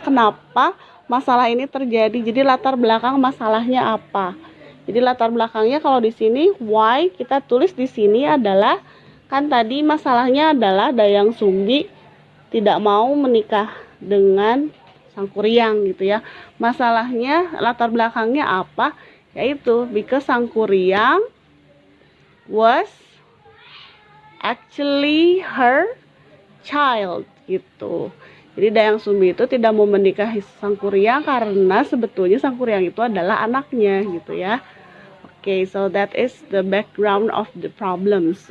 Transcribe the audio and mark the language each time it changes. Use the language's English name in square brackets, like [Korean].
[Indonesian] Kenapa masalah ini terjadi? Jadi latar belakang masalahnya apa? Jadi latar belakangnya kalau di sini why kita tulis di sini adalah kan tadi masalahnya adalah Dayang Sumbi tidak mau menikah dengan sang kuryang gitu ya. Masalahnya latar belakangnya apa? [English] Yaitu because sang kuryang was actually her child gitu. [Indonesian] Jadi Dayang Sumbi itu tidak mau menikahi sang kuryang karena sebetulnya sang kuryang itu adalah anaknya gitu ya. [English] Okay, so that is the background of the problems.